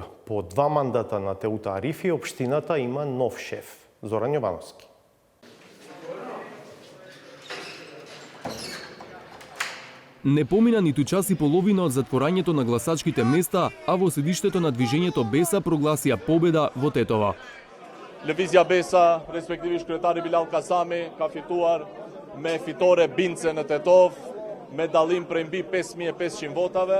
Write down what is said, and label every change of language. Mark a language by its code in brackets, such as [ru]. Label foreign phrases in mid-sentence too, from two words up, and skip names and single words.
[mk] По 2 мандата на Теута Арифи, општината има нов шеф, Зоран Јовановски. Не помина ниту час и половина од затворањето на гласачките места, а во седиштето на движењето Беса прогласија победа во Тетово. [sq] Lëvizja Besa, respektivisht kryetari Bilal Kasami, ka fituar me fitore bindse në Tetov, me dallim prej mbi 5500 votave.